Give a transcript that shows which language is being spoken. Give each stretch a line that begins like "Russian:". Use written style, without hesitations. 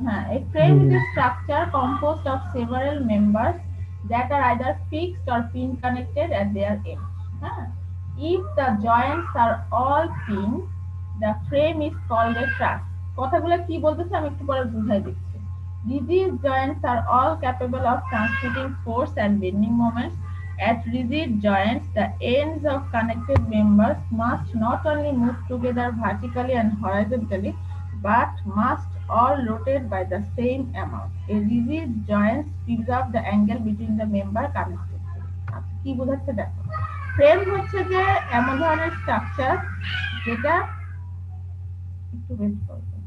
English: হ্যাঁ, a frame is a structure composed of several members that are either fixed or pin connected at their ends. হ্যাঁ, if the joints are all pinned, the frame is called a truss.
Bangla: কথাগুলো কি বলতেছে আমি একটু পরে বুঝাই দিচ্ছি।
English: Rigid joints are all capable of transmitting force and bending moments. At rigid joints, the ends of connected members must not only move together vertically and horizontally, but must all rotate by the same amount. A rigid joint preserves the angle between the member connected.
Bangla: কি বোঝাচ্ছে দেখো, frame হচ্ছে যে এমন ধরনের structure যেটা একটু wait করো।